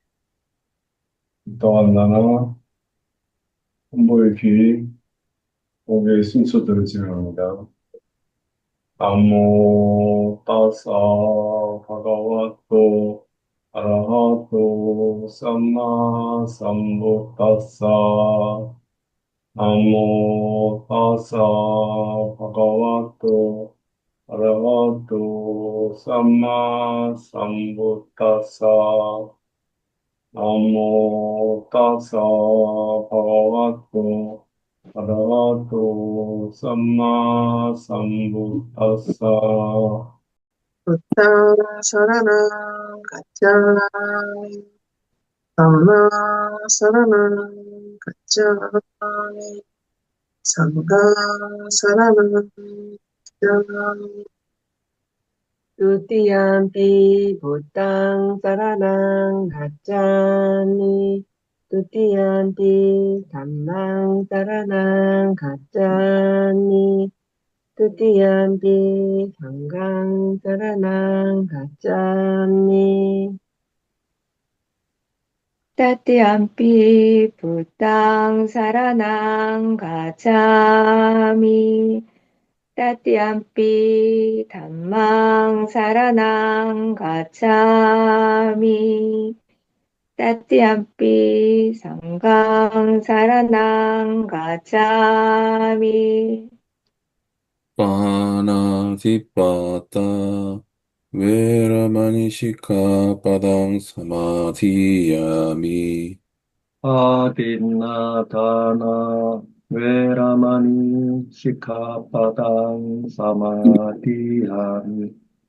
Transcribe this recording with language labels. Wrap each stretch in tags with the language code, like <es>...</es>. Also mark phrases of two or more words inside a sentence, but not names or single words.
<ko>이따가 나나 홍보의 귀, 목의 순서대로 진행합니다.</ko> <pi>나모 따사 바가와토 아라하토 삼마 삼부따사 나모 따사 바가와토 아라하토 삼마 삼부따사 나모 따사 바가와토 아라하토 삼마 삼부따사 부탕 사라랑 가짜미 삼마 사라랑 가짜미 삼가 사라랑 가짜미 두띠암피 부탕 사라랑 가짜미 두띠암피 담망 사라랑 가짜미 tutiampi sanggang saranang gacchami tatiampi buddhang saranang gacchami tatiampi dhammang saranang gacchami tatiampi sanggang saranang gacchami 파나티파타 베라마니 시카바당 사마디야미. 아딘나다나 웨라마니 시카바당 사마디하미</pi>